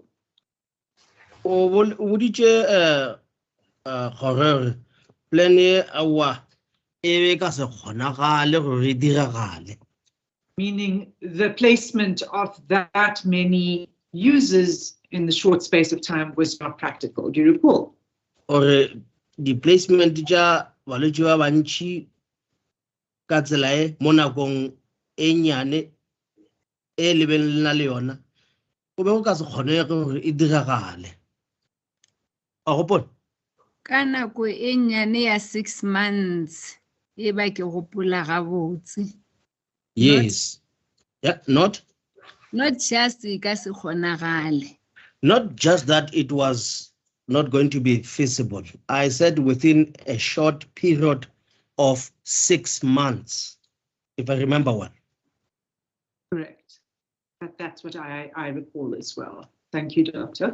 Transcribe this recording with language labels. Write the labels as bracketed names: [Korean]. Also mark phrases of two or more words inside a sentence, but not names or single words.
[English] Would you plan awa meaning the placement of that many users in the short space of time was not practical. Do you recall? Or the placement [Northern Sotho] ja balwetse ba bantši ka tsela e mo nakong e nyane e lebelelna le yona go be go ka se kgonege gore e diragale. A gopola ka nako e nyane ya 6 months e ba ke gopola gabotse. [English] Yes. Yeah, not [Northern Sotho] just ka se kgonagale. [English] Not just that it was not going to be feasible. I said within a short period of 6 months, if I remember well. Correct. That's what I recall as well. Thank you, Doctor.